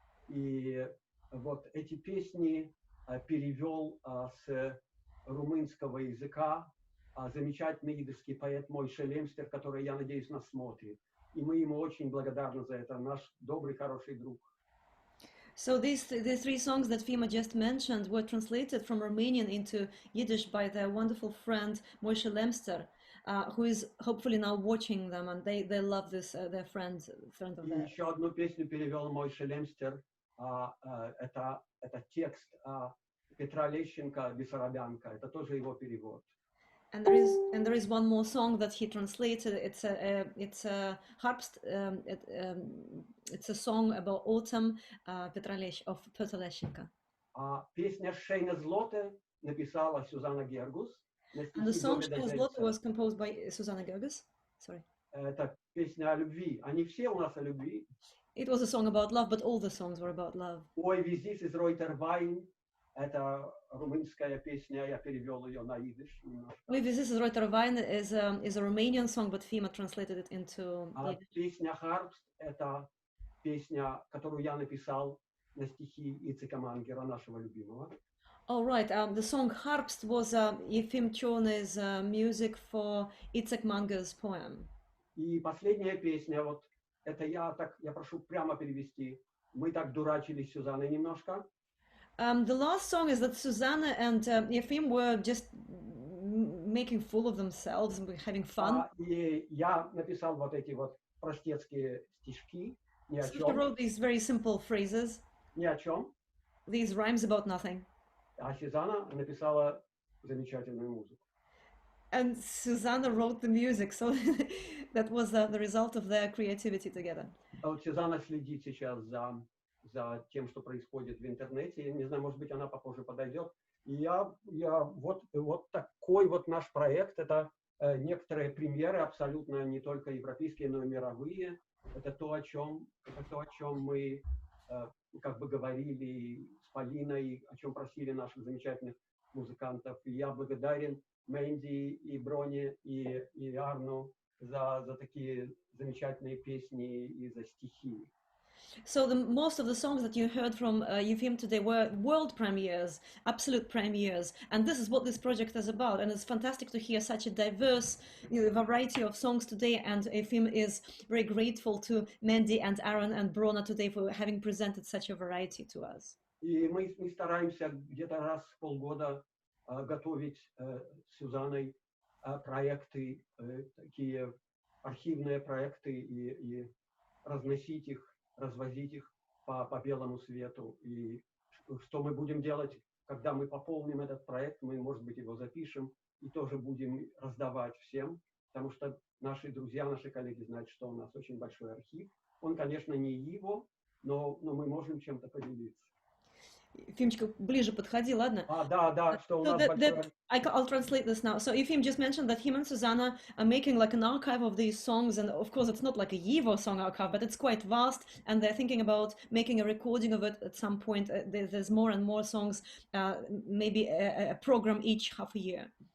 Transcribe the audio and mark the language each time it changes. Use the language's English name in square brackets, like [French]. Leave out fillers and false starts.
[Russian] И вот эти песни перевел с румынского языка замечательный идышский поэт Мойша Лемстер, который, я надеюсь, нас смотрит. И мы ему очень благодарны за это, наш добрый, хороший друг. [English] So these three songs that Fima just mentioned were translated from Romanian into Yiddish by their wonderful friend Moshe Lemster, who is hopefully now watching them, and they love this, their friend of theirs. [Russian] Еще одну песню перевел Мойше Лемстер. Это текст Петра Лещенко «Бесарабянка». Это тоже его перевод. [English] And there is one more song that he translated. It's a song about autumn of Petr Lещенко. [Russian] Песня «Шейна злоте» написала Сюзанна Гергус. [English] And the song «Шейна злоте» was composed by Susanna Ghergus. Sorry. [Russian] Это песня о любви. Они все у нас о любви. [English] It was a song about love, but all the songs were about love. [Yiddish] Ой, везис из Ройтер Вайн. [Russian] Это румынская песня, я перевел ее на идиш немножко. [English] Maybe this is Reuter Wein is a Romanian song, but Fima translated it into [Russian] А [English] Yiddish. [Russian] песня Харпст — это песня, которую я написал на стихи Ицека Мангера, нашего любимого. [English] Oh, right. The song Harpst was Efim Chorny's music for Icek Manger's poem. [Russian] И последняя песня, вот это я прошу прямо перевести. Мы так дурачились с Сюзанной немножко. [English] The last song is that Susanna and Efim were just making fool of themselves and having fun. [Russian] И я написал вот эти вот простецкие стишки, ни о [English] So he [Russian] чем, [English] wrote these very simple phrases, [Russian] ни о чем. [English] these rhymes about nothing. [Russian] А Сюзанна написала замечательную музыку. [English] And Susanna wrote the music, so that was the result of their creativity together. [Russian] А вот Сюзанна следит сейчас за тем, что происходит в интернете. Я не знаю, может быть, она попозже подойдет. И вот такой вот наш проект. Это некоторые премьеры, абсолютно не только европейские, но и мировые. Это то, о чем мы как бы говорили с Полиной, о чем просили наших замечательных музыкантов. И я благодарен Менди и Броне и Арону за такие замечательные песни и за стихи. [English] So most of the songs that you heard from Efim today were world premieres, absolute premieres, and this is what this project is about. And it's fantastic to hear such a diverse variety of songs today. And Efim is very grateful to Mendy and Aron and Bronna today for having presented such a variety to us. [Russian] И мы стараемся где-то раз в полгода готовить с Сюзанной проекты, такие архивные проекты и разносить их, развозить их по белому свету. И что мы будем делать, когда мы пополним этот проект, мы, может быть, его запишем и тоже будем раздавать всем, потому что наши друзья, наши коллеги знают, что у нас очень большой архив. Он, конечно, не его, но мы можем чем-то поделиться. Фимочка, ближе подходи, ладно? Да, что у нас большой... [English] I'll translate this now. So Efim just mentioned that him and Susanna are making like an archive of these songs, and of course it's not like a YIVO song archive, but it's quite vast, and they're thinking about making a recording of it at some point. There's more and more songs, maybe a program each half a year.